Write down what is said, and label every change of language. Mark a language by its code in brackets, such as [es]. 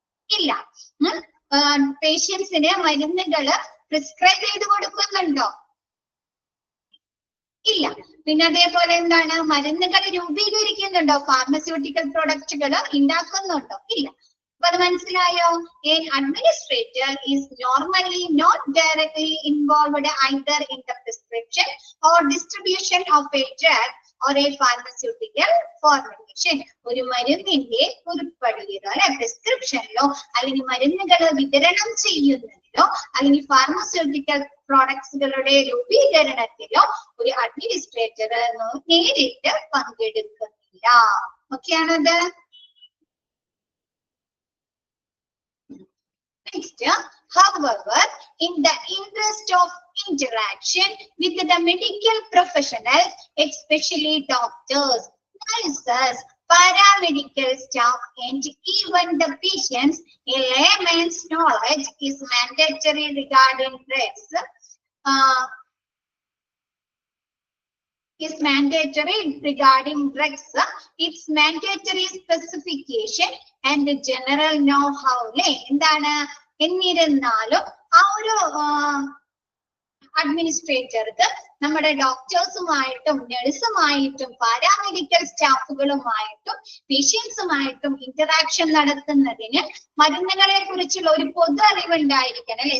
[ml] ഇല്ല. പേഷ്യൻസിന് മരുന്നുകള് പ്രിസ്ക്രൈബ് ചെയ്ത് കൊടുക്കുന്നുണ്ടോ? ഇല്ല. പിന്നെ അതേപോലെ എന്താണ് മരുന്നുകൾ രൂപീകരിക്കുന്നുണ്ടോ, ഫാർമസ്യൂട്ടിക്കൽ പ്രൊഡക്റ്റുകൾ ഉണ്ടാക്കുന്നുണ്ടോ? ഇല്ല. അപ്പൊ അത് മനസ്സിലായോ? [en] An administrator is normally not directly involved either in the prescription or distribution of a drug or a pharmaceutical formulation. [ml] ഒരു മരുന്നിന്റെ കുറിപ്പടിയിലോ അല്ലെ പ്രിസ്ക്രിപ്ഷനിലോ അല്ലെങ്കിൽ മരുന്നുകൾ വിതരണം ചെയ്യുന്നതിലോ അല്ലെങ്കിൽ ഫാർമസ്യൂട്ടിക്കൽ പ്രോഡക്ട്സുകളുടെ രൂപീകരണത്തിലോ ഒരു അഡ്മിനിസ്ട്രേറ്റർ നേരിട്ട് പങ്കെടുക്കുന്നില്ല. ഓക്കെയാണത്? [en] Next, however, in the interest of interaction with the medical professionals, especially doctors, nurses, paramedical staff, and even the patients, a layman's knowledge is mandatory regarding drugs. Is mandatory regarding drugs, its mandatory specification and general know-how. [ml] എന്താണ്? എന്നിരുന്നാലും ആ ഒരു അഡ്മിനിസ്ട്രേറ്റർക്ക് നമ്മുടെ ഡോക്ടേഴ്സുമായിട്ടും നഴ്സുമായിട്ടും paramedical സ്റ്റാഫുകളുമായിട്ടും പേഷ്യൻസുമായിട്ടും interaction നടത്തുന്നതിന് മരുന്നുകളെ കുറിച്ചുള്ള ഒരു പൊതു അറിവ് ഉണ്ടായിരിക്കണം അല്ലെ?